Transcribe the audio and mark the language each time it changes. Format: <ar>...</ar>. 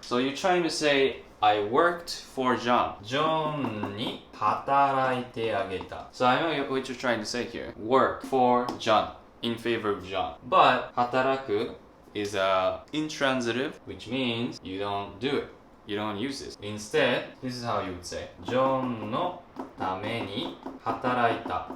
<en>So you're trying to say I worked for John.</en> <ja>John に働いてあげた.</ja> <en>So I know what you're trying to say here. Work for John, in favor of John. But 働く is a intransitive, which means you don't do it. You don't use this. Instead, this is how you would say.</en> <ja>John のために働いた.</ja>